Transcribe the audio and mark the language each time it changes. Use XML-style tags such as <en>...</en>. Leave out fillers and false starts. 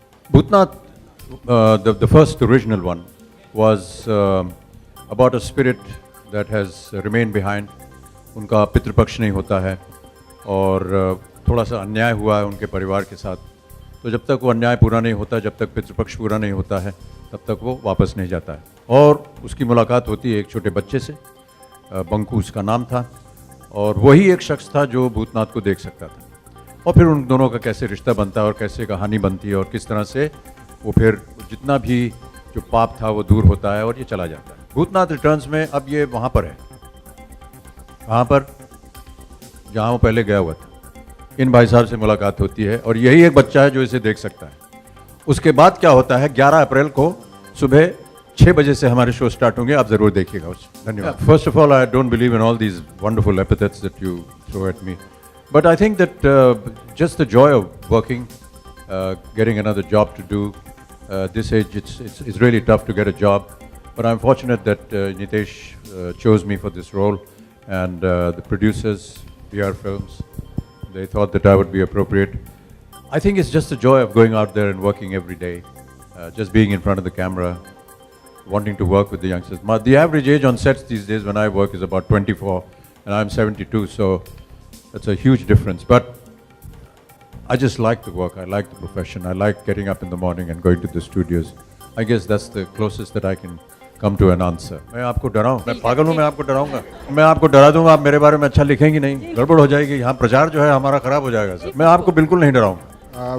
<en>Bhutnath, the first original one, was about a spirit that has remained behind.</en> <hi>उनका पितृपक्ष नहीं होता है और थोड़ा सा अन्याय हुआ है उनके परिवार के साथ. तो जब तक वो अन्याय पूरा नहीं होता, जब तक पितृपक्ष पूरा नहीं होता है, तब तक वो वापस नहीं जाता है. और उसकी मुलाकात होती है एक छोटे बच्चे से, बंकू उसका नाम था, और वही एक शख्स था जो भूतनाथ को देख सकता था. और फिर उन दोनों का कैसे रिश्ता बनता है और कैसे कहानी बनती है और किस तरह से वो फिर जितना भी जो पाप था वो दूर होता है और ये चला जाता है. भूतनाथ रिटर्न्स में अब ये वहाँ पर है, वहाँ पर जहाँ वो पहले गया हुआ था. इन भाई साहब से मुलाकात होती है और यही एक बच्चा है जो इसे देख सकता है. उसके बाद क्या होता है, 11 अप्रैल को सुबह 6 बजे से हमारे शो स्टार्ट होंगे, आप ज़रूर देखिएगा उसे. धन्यवाद.</hi> <en>First of all, I don't believe in all these wonderful epithets that you throw at me, but I think that just the joy of working, getting another job to do. This age, it's really tough to get a job, but I'm fortunate that Nitesh chose me for this role, and the producers, PR Films, they thought that I would be appropriate. I think it's just the joy of going out there and working every day, just being in front of the camera, wanting to work with the youngsters. The average age on sets these days when I work is about 24, and I'm 72, so that's a huge difference. But I just like the work, I like the profession, I like getting up in the morning and going to the studios. I guess that's the closest that I can come to an answer.</en> <hi>मैं आपको डराऊं? मैं पागल हूँ? मैं आपको डराऊंगा? मैं आपको डरा दूंगा, आप मेरे बारे में अच्छा लिखेंगे नहीं, गड़बड़ हो जाएगी, यहाँ प्रचार जो है हमारा खराब हो जाएगा सर. मैं आपको बिल्कुल नहीं डराऊंगा.</hi>